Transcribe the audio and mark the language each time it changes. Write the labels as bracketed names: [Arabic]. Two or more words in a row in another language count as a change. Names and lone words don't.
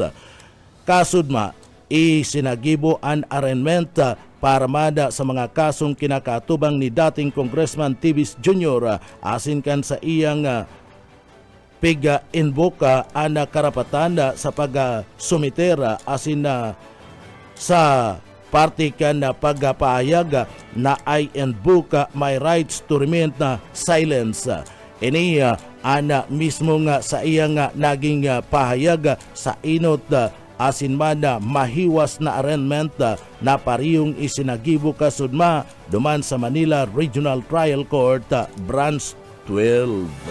[Bikol] Kasudma isinagibo ang arraignment para mada sa mga kasong kinakatubang ni dating Congressman Tibis Jr. asin kan sa iyang piga-invoka ana karapatan sa pag-sumitera asin sa party kan na pagpahayag na [English] I invoke my rights to remain silence. [Bikol] Ini ana mismo nga sa iyang naging pahayag sa inot asin man mahiwas na arraignment na pariyong isinagibo kasudma duman sa Manila Regional Trial Court Branch 12.